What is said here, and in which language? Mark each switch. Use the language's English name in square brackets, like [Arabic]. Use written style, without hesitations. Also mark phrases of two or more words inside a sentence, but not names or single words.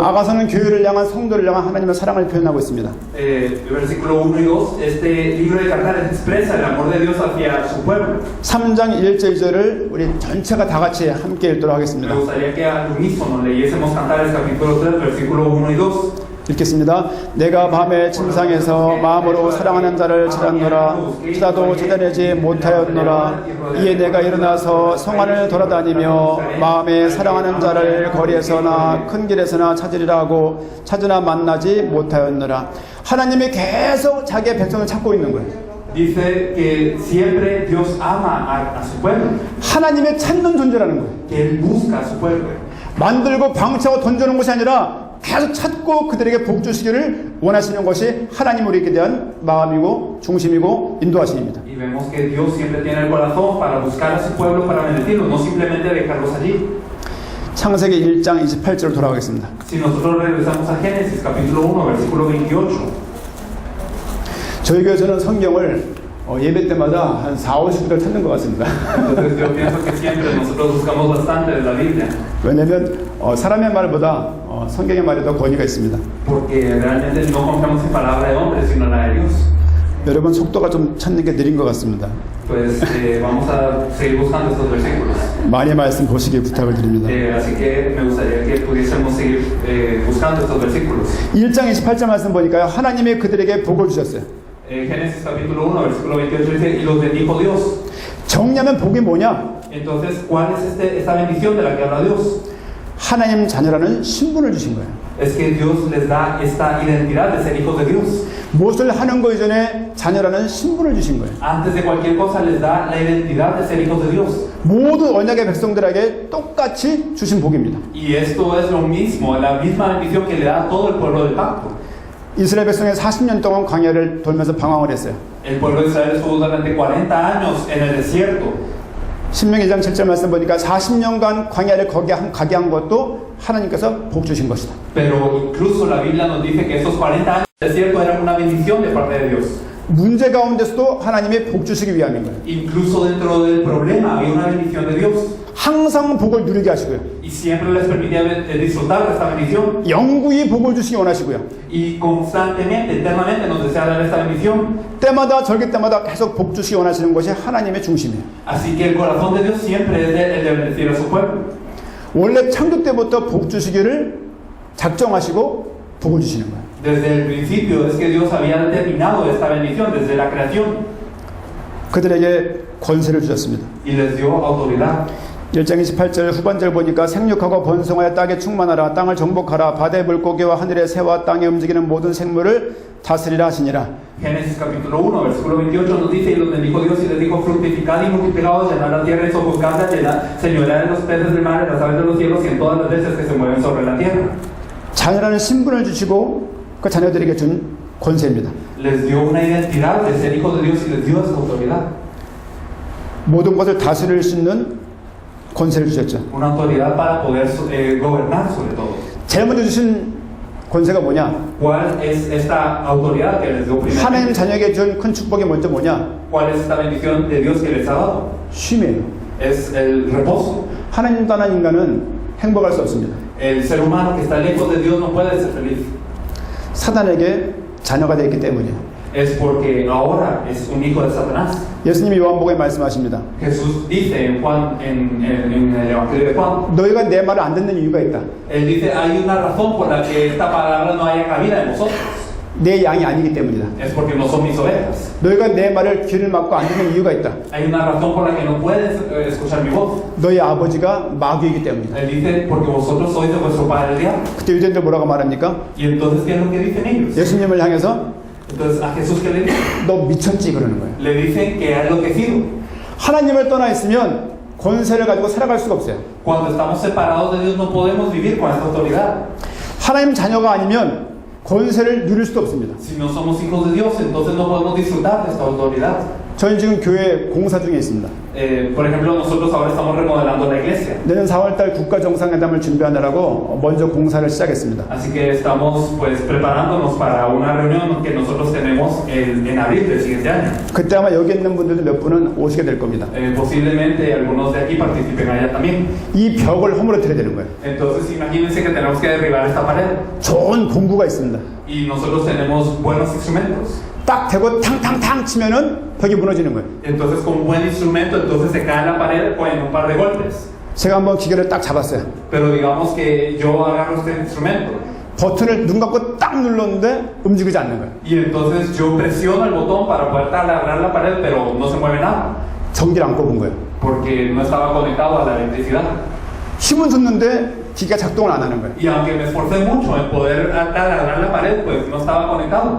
[Korean] 아가서는 교회를 향한 성도를 향한 하나님의 사랑을 표현하고 있습니다. [Spanish] versículo 1 y 2. Este libro de Cantares expresa el amor de Dios hacia su pueblo. [Korean] 3장 1절 2절을 우리 전체가 다 같이 함께 읽도록 하겠습니다. [Spanish] Me gustaría que al unísono leyésemos Cantares, capítulo 3, versículo 1 y 2. [Korean] 읽겠습니다. 내가 밤에 침상에서 마음으로 사랑하는 자를 찾았노라. 찾아도 찾아내지 못하였노라. 이에 내가 일어나서 성안을 돌아다니며 마음에 사랑하는 자를 거리에서나 큰 길에서나 찾으리라 하고 찾으나 만나지 못하였노라. 하나님이 계속 자기의 백성을 찾고 있는 거예요. [Spanish] Dice que siempre Dios ama a su pueblo. [Korean] 하나님의 찾는 존재라는 거예요. [Spanish] Que Él busca a su pueblo. [Korean] 만들고 방치하고 던져놓은 것이 아니라 계속 찾고 그들에게 복 주시기를 원하시는 것이 하나님 우리에게 대한 마음이고 중심이고 인도하심입니다. [Spanish] Y vemos que Dios siempre tiene el corazón para buscar a su pueblo, para bendecirlos, no simplemente dejarlos allí. [Korean] 창세기 1장 28절로 돌아가겠습니다. [Spanish] Si nosotros regresamos a Génesis capítulo 1, versículo 28. [Korean] 저희 교회에서는 성경을 예배 때마다 한 4, 50구절 찾는 것 같습니다. [Spanish] Entonces yo pienso que siempre nosotros buscamos bastante de la Biblia, [Korean] 왜냐하면 사람의 말보다 성경의 말이 더 권위가 있습니다. [Spanish] porque realmente no confiamos en palabra de hombre, sino en la de Dios. [Korean] 여러분 속도가 좀 찾는 게 느린 것 같습니다. [Spanish] Pues vamos a seguir buscando estos versículos. [Korean] 많이 말씀 보시길 부탁을 드립니다. [Spanish] Así que me gustaría que pudiésemos seguir buscando estos versículos. [Korean] 1장 28절 말씀 보니까요. 하나님이 그들에게 복을 주셨어요. [Spanish] Génesis capítulo 1, versículo 28 dice, y los bendijo Dios. [Korean] 정리하면 복이 뭐냐? [Spanish] Entonces, ¿cuál es esta bendición de la que habla Dios? [Korean] 하나님 자녀라는 신분을 주신 거예요. [Spanish] Es que Dios les da esta identidad de ser hijos de Dios. [Korean] 무엇을 하는 거 이전에 자녀라는 신분을 주신 거예요. [Spanish] Antes de cualquier cosa les da la identidad de ser hijos de Dios. [Korean] 모두 언약의 백성들에게 똑같이 주신 복입니다. [Spanish] Y esto es lo mismo, la misma bendición que le da a todo el pueblo del pacto. [Korean] 이스라엘 백성이 40년 동안 광야를 돌면서 방황을 했어요. [Spanish] El pueblo de Israel estuvo durante 40 años en el desierto. [Korean] 신명기 2장 7절 말씀 보니까 40년간 광야를 가게 한 것도 하나님께서 복 주신 것이다. [Spanish] Pero incluso la Biblia nos dice que esos 40 años de desierto eran una bendición de parte de Dios. [Korean] 문제 가운데서도 하나님이 복 주시기 위함인 거예요. [Spanish] Incluso dentro del problema había una bendición de Dios. [Korean] 항상 복을 누리게 하시고요. [Spanish] Y siempre les permitía disfrutar de esta bendición. [Korean] 영구히 복을 주시기 원하시고요. [Spanish] Y constantemente, eternamente nos desea dar esta bendición. [Korean] 때마다 절기 때마다 계속 복 주시기 원하시는 것이 하나님의 중심이에요. [Spanish] Así que el corazón de Dios siempre es el de bendecir a su pueblo. [Korean] 원래 창조 때부터 복 주시기를 작정하시고 복을 주시는 거예요. [Spanish] Desde el principio es que Dios había determinado esta bendición desde la creación. [Korean] 그들에게 권세를 주셨습니다. [Spanish] Y les dio autoridad. [Korean] 1장 28절 후반절 보니까 생육하고 번성하여 땅에 충만하라 땅을 정복하라 바다의 물고기와 하늘의 새와 땅에 움직이는 모든 생물을 다스리라 하시니라. [Spanish] Génesis capítulo 1, versículo 28 nos dice, y los bendijo Dios y les dijo, fructificad y multiplicaos, llenad la tierra y sojuzgadla, señoread en los peces del mar, en las aves de los cielos y en todas las bestias que se mueven sobre la tierra. [Korean] 자녀라는 신분을 주시고 그 자녀들에게 준 권세입니다. [Spanish] Les dio una identidad de ser hijos de Dios y les dio esa autoridad. [Korean] 모든 것을 다스릴 수 있는 권세를 주셨죠. [Spanish] Una autoridad para poder gobernar sobre todo. [Korean] 제일 먼저 주신 권세가 뭐냐? [Spanish] ¿Cuál es esta autoridad que les dio primero? [Korean] 하나님 자녀에게 준 큰 축복이 먼저 뭐냐? [Spanish] ¿Cuál es esta bendición de Dios que les ha dado? [Korean] 쉼이에요. [Spanish] Es el reposo. [Korean] 하나님 떠난 인간은 행복할 수 없습니다. [Spanish] El ser humano que está lejos de Dios no puede ser feliz. [Korean] 사단에게 자녀가 되었기 때문이에요. [Spanish] Es porque ahora es un hijo de Satanás. [Korean] 예수님이 요한복음에 말씀하십니다. [Spanish] Jesús dice en el Evangelio de Juan, [Korean] 너희가 내 말을 안 듣는 이유가 있다. [Spanish] él dice, hay una razón por la que esta palabra no haya cabida en vosotros. [Korean] 내 양이 아니기 때문이다. [Spanish] Es porque no son mis ovejas. [Korean] 너희가 내 말을 귀를 막고 안 듣는 이유가 있다. [Spanish] Hay una razón por la que no puedes escuchar mi voz. [Korean] 너희 아버지가 마귀이기 때문이다. [Spanish] Él dice, porque vosotros sois de vuestro padre el diablo. [Korean] 그때 유대인들 뭐라고 말합니까? [Spanish] Y entonces, ¿qué es lo que dicen ellos? [Korean] 예수님을 향해서 [Spanish] Entonces, a Jesús, ¿qué le dicen? [Korean] 너 미쳤지 그러는 거예요. [Spanish] Le dicen que ha enloquecido. [Korean] 하나님을 떠나 있으면 권세를 가지고 살아갈 수가 없어요. [Spanish] Cuando estamos separados de Dios no podemos vivir con esta autoridad. [Korean] 하나님 자녀가 아니면 권세를 누릴 수도 없습니다. [Spanish] Si no somos hijos de Dios, entonces no podemos disfrutar de esta autoridad. [Korean] 저희 지금 교회 공사 중에 있습니다. [Spanish] Por ejemplo, nosotros ahora estamos remodelando la iglesia. [Korean] 내년 4월달 국가정상회담을 준비하느라고 먼저 공사를 시작했습니다. [Spanish] Así que estamos pues preparándonos para una reunión que nosotros tenemos en abril del siguiente año. [Korean] 그때 아마 여기 있는 분들도 몇 분은 오시게 될 겁니다. [Spanish] Posiblemente algunos de aquí participen allá también. [Korean] 이 벽을 허물어뜨려야 되는 거예요. [Spanish] Entonces imagínense que tenemos que derribar esta pared. [Korean] 좋은 공구가 있습니다. [Spanish] Y nosotros tenemos buenos instrumentos. [Korean] 딱 대고 탕탕탕 치면은 벽이 무너지는 거예요. [Spanish] Entonces con un buen instrumento entonces se cae la pared con un par de golpes. [Korean] 제가 한번 기계를 딱 잡았어요. [Spanish] Pero digamos que yo agarro este instrumento. [Korean] 버튼을 눈 감고 딱 눌렀는데 움직이지 않는 거예요. [Spanish] Y entonces yo presiono el botón para poder taladrar la pared, pero no se mueve nada. [Korean] 전기를 안 꼽은 거예요. [Spanish] Porque no estaba conectado a la electricidad. [Korean] 힘은 줬는데 기계가 작동을 안 하는 거예요. [Spanish] Y aunque me esforcé mucho en poder taladrar la pared, pues no estaba conectado.